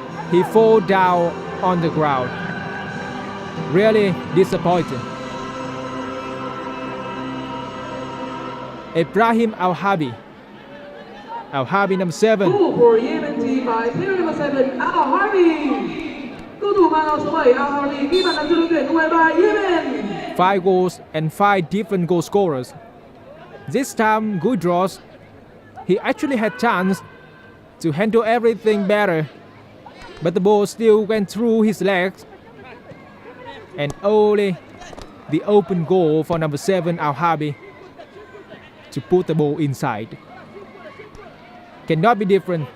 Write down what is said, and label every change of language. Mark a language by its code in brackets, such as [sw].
[en] He fall down on the ground. Really disappointing. Ibrahim Al-Habi. Al-Habi number 7. For Yemen team by player number 7 Al-Harbi. [vi] Cầu thủ mang áo số 7 Al-Harbi ghi bàn thắng cho đội tuyển U23 Yemen. [en] 5 goals and 5 different goal scorers. This time Guidros, he actually had chance to handle everything better, but the ball still went through his legs, and only the open goal for number 7 Al-Habi to put the ball inside. Cannot be different.